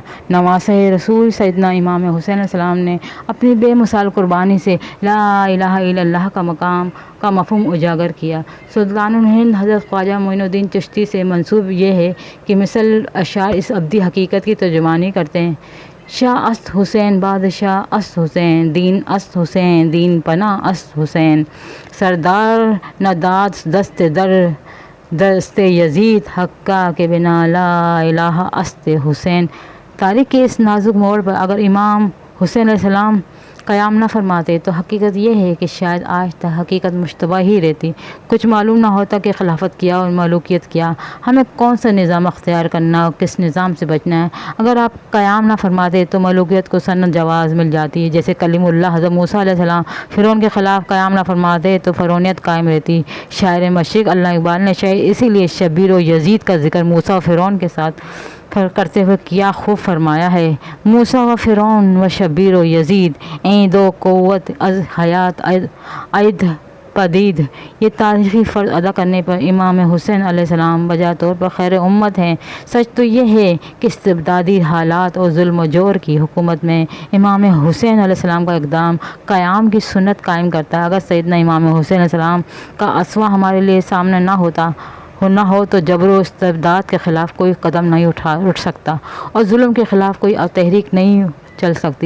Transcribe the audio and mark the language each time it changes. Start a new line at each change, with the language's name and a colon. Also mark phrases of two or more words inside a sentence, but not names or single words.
Urdu: نواسہ رسول سیدنا امام حسین
Arabic: علیہ السلام
Urdu: نے اپنی بے مثال قربانی سے
Arabic: لا الہ الا اللہ
Urdu: کا مقام کا مفہوم اجاگر کیا۔ سلطان الہند حضرت خواجہ معین الدین چشتی سے منسوب یہ ہے کہ مثل اشعار اس ابدی حقیقت کی ترجمانی کرتے ہیں۔
Persian: شاہ است حسین بادشاہ است حسین، دین است حسین، دین پناہ است حسین، سردار نداد دست یزید، حقہ کے بنا
Arabic: لا الہ
Persian: است حسین۔
Urdu: تاریخ کے اس نازک موڑ پر اگر امام حسین
Arabic: علیہ السلام
Urdu: قیام نہ فرماتے تو حقیقت یہ ہے کہ شاید آج تک حقیقت مشتبہ ہی رہتی، کچھ معلوم نہ ہوتا کہ خلافت کیا اور ملوکیت کیا، ہمیں کون سا نظام اختیار کرنا اور کس نظام سے بچنا ہے۔ اگر آپ قیام نہ فرماتے تو ملوکیت کو سند جواز مل جاتی ہے، جیسے کلیم اللہ حضرت موسیٰ
Arabic: علیہ السلام
Urdu: فرعون کے خلاف قیام نہ فرماتے تو فرعونیت قائم رہتی۔ شاعر مشرق علامہ اقبال نے شاید اسی لیے شبیر و یزید کا ذکر
Persian: موسیٰ و فرعون کے ساتھ کرتے ہوئے کیا خوب فرمایا ہے، موسیٰ و فرعون و شبیر و یزید، این دو قوت از حیات عید پدید۔
Urdu: یہ تاریخی فرض ادا کرنے پر امام حسین
Arabic: علیہ السلام
Urdu: بجا طور پر خیر امت ہیں۔ سچ تو یہ ہے کہ استبدادی حالات اور ظلم و جور کی حکومت میں امام حسین
Arabic: علیہ السلام
Urdu: کا اقدام قیام کی سنت قائم کرتا ہے۔ اگر سیدنا امام حسین
Arabic: علیہ السلام
Urdu: کا اسوہ ہمارے لیے سامنے نہ ہو تو جبر و استبداد کے خلاف کوئی قدم نہیں اٹھ سکتا اور ظلم کے خلاف کوئی تحریک نہیں چل سکتی۔